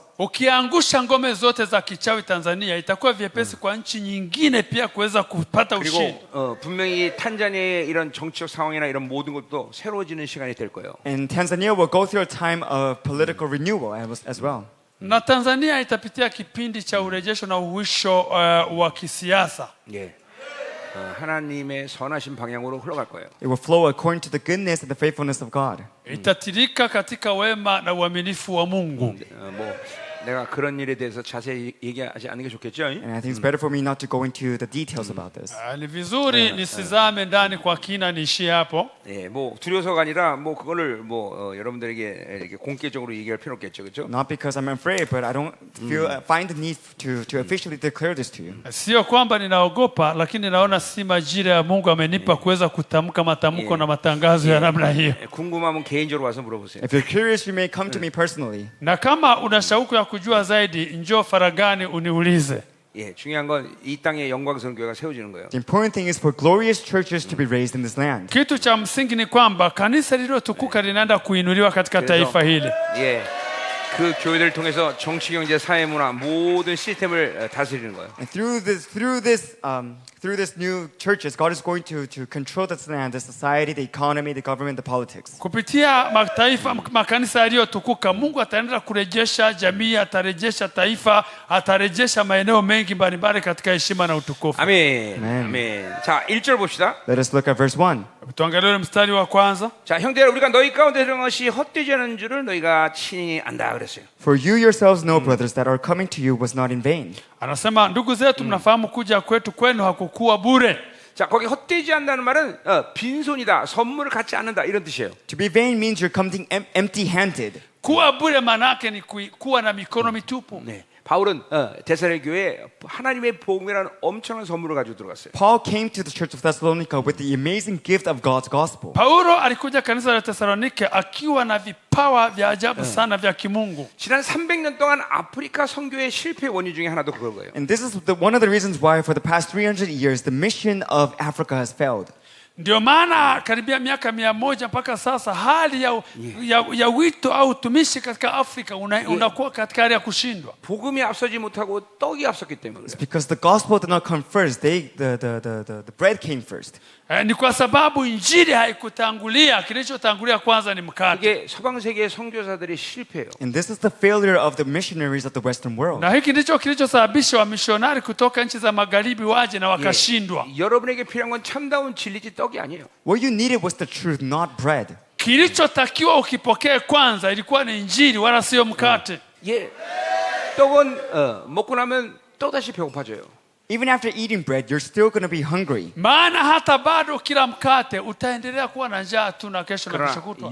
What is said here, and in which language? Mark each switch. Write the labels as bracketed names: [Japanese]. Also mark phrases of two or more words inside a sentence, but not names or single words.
[Swahili] Ukiangusha ngome zote za kichawi Tanzania, itakuwa vyepesi kwa nchi nyingine pia kuweza kupata ushindi. [Korean] 그리고 분명히 탄자니아의 이런 정치적 상황이나 이런 모든 것도 새로워지는 시간이 될 거예요. [English] And Tanzania will go through a time of political renewal as well. [Swahili] Na Tanzania itapitia kipindi cha urejesho na uhuisho wa kisiasa. [Korean] 예. 하나님의 선하신 방향으로 흘러갈 거예요. [English] It will flow according to the goodness and the faithfulness of God. [Swahili] Itatirika katika wema na uaminifu wa Mungu. [Korean] 뭐 내가 그런 일에 대해서 자세히 얘기하지 않는 게 좋겠죠? [English] And I think it's better for me not to go into the details about this. [Swahili] Ni vizuri nisizame ndani kwa kina, niishie hapo. [Korean] 예, 뭐 두려워서가 아니라 뭐 그거를 뭐 여러분들에게 이렇게 공개적으로 얘기할 필요 없겠죠, 그렇죠? [English] Not because I'm afraid, but I don't find the need to officially declare this to you. [Swahili] Sio kwamba ninaogopa, lakini naona si majira ya Mungu amenipa kuweza kutamka matamko na matangazo ya namna hiyo. [Korean] 궁금하면 개인적으로 와서 물어보세요. [English] If you're curious, you may come to me personally. [Swahili] Na kama una shauku ya kujua zaidi, njoo faragani uniulize. [Korean] 예, 중요한 건 이 땅에 영광스러운 교회가 세워지는 거예요. [English] The important thing is for glorious churches to be raised in this land. [Swahili] Kitu cha msingi ni kwamba kanisa lililotukuka linaenda kuinuliwa katika taifa hili. [Korean] 예, 그 교회들을 통해서 정치, 경제, 사회, 문화 모든 시스템을 다스리는 거예요. [English] And through this new churches, God is going to control this land, the society, the economy, the government, the politics. [Swahili] Kupitia makanisa yaliyotukuka, Mungu ataendelea kurejesha jamii, atarejesha taifa, atarejesha maeneo mengi mbalimbali katika heshima na utukufu. [Korean] 아멘. 아멘. 자, 1절 봅시다. [English] Let us look at verse 1. [Swahili] Tuangalie mstari wa kwanza. [Korean] 자, 형제들, 우리가 너희 가운데 들어간 것이 헛되지 않은 줄을 너희가 친히 안다 그랬어요. [English] For you yourselves know, brothers, that our coming to you was not in vain. [Swahili] Anasema, ndugu zetu, mnafahamu kuja kwetu kwenu hakukuwa bure. [Korean] 자, 거기 헛되지 않다는 말은 빈손이다, 선물을 갖지 않는다 이런 뜻이에요. [English] To be vain means you're coming empty-handed. [Swahili] Kuwa bure manake ni kuwa na mikono mitupu. [Korean] 네. 바울은 데살로니가 교회에 하나님의 복음이라는 엄청난 선물을 가지고 들어갔어요. [English] Paul came to the church of Thessalonica with the amazing gift of God's gospel. [Swahili] Paulo alikuja kanisa la Tesalonike akiwa na vipawa vya ajabu sana vya kimungu. [Korean] 지난 300년 동안 아프리카 선교의 실패 원인 중에 하나도 그걸 거예요. [English] And this is one of the reasons why for the past 300 years the mission of Africa has failed. [Swahili] Ndio maana karibia miaka 100 mpaka sasa hali ya wito au utumishi katika Afrika unakuwa katika hali ya kushindwa. [Korean] 복음이 앞서지 못하고 떡이 앞섰기 때문에. [English] It's because the gospel did not come first. The bread came first. [Swahili] Ni kwa sababu injili haikutangulia, kilichotangulia kwanza ni mkate. [Korean] 이게 서방 세계의 선교사들의 실패예요. [English] And this is the failure of the missionaries of the Western world. [Swahili] Na hiki ndicho kilichosababisha wamishonari kutoka nchi za magharibi waje na wakashindwa. [Korean] 여러분에게 필요한 건 참다운 진리지 떡이 아니에요. [English] What you needed was the truth, not bread. [Swahili] Kilichotakiwa ukipokee kwanza ilikuwa ni injili wala sio mkate. [Korean] 예, 떡은 먹고 나면 또다시 배고파져요. [English] Even after eating bread, you're still going to be hungry. [Swahili] Maana hata bado kila mkate utaendelea kuwa na njaa tu na kesho na kesho kutwa.